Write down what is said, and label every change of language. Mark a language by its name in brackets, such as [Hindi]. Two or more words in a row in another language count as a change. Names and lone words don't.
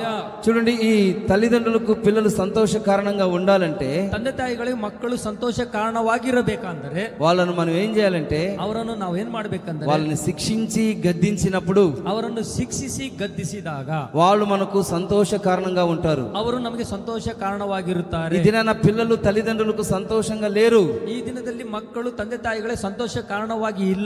[Telugu] చూడండి, ఈ తల్లిదండ్రులకు పిల్లలు సంతోష కారణంగా ఉండాలంటే, [Kannada] ತಂದೆ ತಾಯಿಗಳಿಗೆ ಮಕ್ಕಳು ಸಂತೋಷ ಕಾರಣವಾಗಿರಬೇಕಂದರೆ [Telugu] వాళ్ళను మనం ఏం చేయాలంటే, [Kannada] ಅವರನ್ನು ನಾವು ಏನ್ ಮಾಡ್ಬೇಕಂದ್ರೆ [Telugu] వాళ్ళని శిక్షించి గద్దించినప్పుడు [Kannada] ಅವರನ್ನು ಶಿಕ್ಷಿಸಿ ಗದ್ದಿಸಿದಾಗ [Telugu] వాళ్ళు మనకు సంతోష కారణంగా ఉంటారు. [Kannada] ಅವರು ನಮಗೆ ಸಂತೋಷ ಕಾರಣವಾಗಿರುತ್ತಾರೆ. [Telugu] ఈ దినాన పిల్లలు తల్లిదండ్రులకు సంతోషంగా లేరు. [Kannada] ಈ ದಿನದಲ್ಲಿ ಮಕ್ಕಳು ತಂದೆ ತಾಯಿಗಳೇ ಸಂತೋಷ ಕಾರಣವಾಗಿ ಇಲ್ಲ.